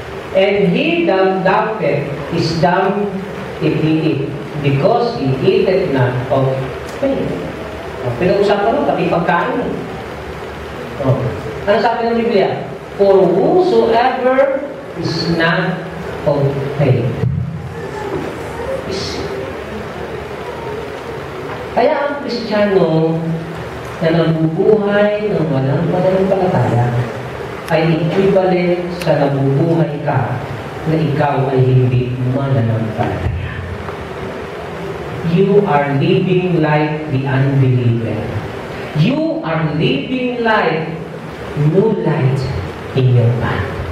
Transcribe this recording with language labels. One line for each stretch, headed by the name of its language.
English: And he that doubteth is dumb if he eat, because he eateth not of faith.
Filipino: Pinag-usapan mo, pati pagkain. Ano sabi ng Biblia?
English: For whosoever is not of faith.
Filipino: Kaya ang Kristiyano na nabubuhay ng walang pananampalataya ay equivalent sa nabubuhay ka na ikaw ay hindi mananampalataya.
English: You are living like the unbeliever. You are living like no light in your path.